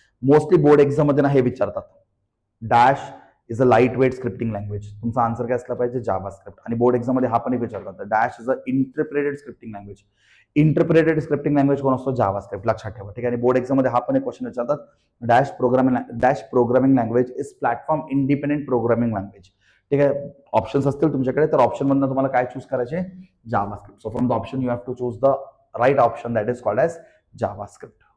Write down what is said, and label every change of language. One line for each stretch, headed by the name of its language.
English: Mostly board exam
Marathi: मध्ये ना हे विचारतात.
English: Dash is a lightweight scripting language.
Marathi: तुमचा आन्सर काय असला पाहिजे?
English: JavaScript.
Marathi: आणि बोर्ड एक्झाम मध्ये हा पण एक विचारतात.
English: Dash is a interpreted scripting language.
Marathi: Interpreted scripting language कोण असतो? जावास्क्रिप्ट. लक्षात ठेवा. ठीक आहे, आणि बोर्ड एक्झाम मध्ये हा पण एक क्वेश्चन विचारतात.
English: Dash programming language is platform independent programming language.
Marathi: ठीक आहे, ऑप्शन्स असतील तुमच्याकडे, तर ऑप्शन मधून तुम्हाला काय चूज करायचे?
English: JavaScript. So from the option you have to choose the right option that is called as JavaScript.